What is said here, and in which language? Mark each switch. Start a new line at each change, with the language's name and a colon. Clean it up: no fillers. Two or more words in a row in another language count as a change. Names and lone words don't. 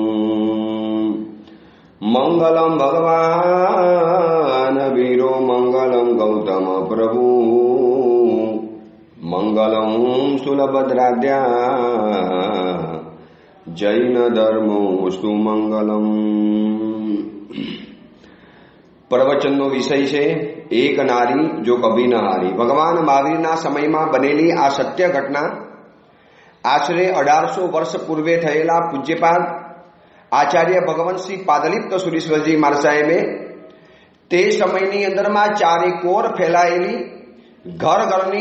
Sanskrit: मंगलम भगवान वीरो मंगलम गौतम प्रभु मंगलम सुलभद्राद्या जैन धर्मोस्तु मंगलम।
Gujarati: प्रवचनનો વિષય છે એક નારી જો કભી ન હારી। ભગવાન મહાવીરના સમયમાં બનેલી આ સત્ય ઘટના આશરે 1800 વર્ષ પૂર્વે થયેલા પૂજ્યપાદ આચાર્ય ભગવંતસિંહ પાદલિપ્ત સુરેશ્વરજી મહારાજ સાહેબે તે સમયની અંદરમાં ચારે કોર ફેલાયેલી ઘર ઘરની